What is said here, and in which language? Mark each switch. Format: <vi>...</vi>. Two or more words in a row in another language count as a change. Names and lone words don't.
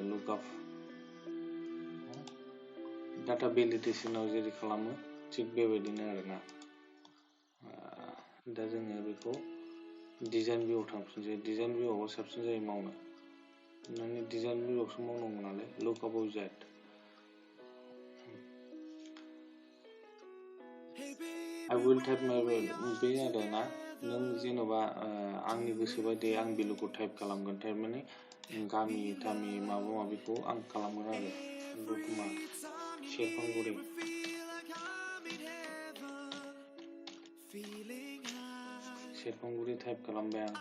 <en>lookup data</en> <brx>भेलिडेसनाव जेरै खालामो थिग बेबायदिनो आरोना। दा जोङो बेखौ</brx> <en>design view</en> <brx>थांफिनसै।</brx> <en>design view</en> <brx>साबसिन जायो मावनो। माने</brx> <en>design view</en> <brx>मावनांगौ नालाय।</brx> <en>lookup wizard I will type my value</en> <brx>बे आरोना। नों जेन'बा आंनि गोसो बायदि आं भेलुखौ टाइप खालामगोन। थारमाने गामि थामि माबा माबिखौ आं खालामगोन आरो। दतमा सेरफांगुरि टाइप खालामबाय आं।</brx>